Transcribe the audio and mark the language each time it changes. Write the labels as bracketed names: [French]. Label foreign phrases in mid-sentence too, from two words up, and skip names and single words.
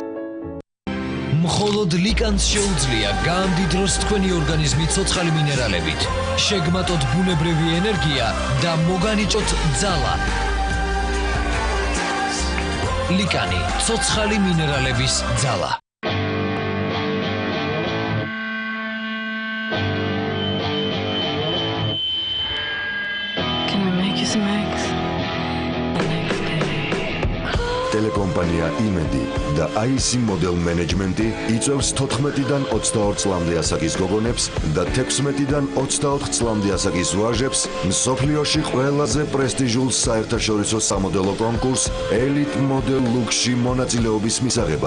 [Georgian] მხოლოდ ლიკანს შეუძლია გაამდიდროს თქვენი ორგანიზმი ცოცხალი მინერალებით, შეგმატოთ ბუნებრივი ენერგია და მოგანიჭოთ ძალა. ლიკანი, ცოცხალი მინერალების ძალა. [English] Can I make you some eggs? [Georgian] ტელეკომპანია იმედი და IC მოდელ მენეჯმენტი იწევს 14-დან 22 წლამდე ასაკის გოგონებს და 16-დან 24 წლამდე ასაკის ვაჟებს მსოფლიოში ყველაზე პრესტიჟულ საერთაშორისო სამოდელო კონკურს Elite Model Look-ში მონაწილეობის მისაღებად.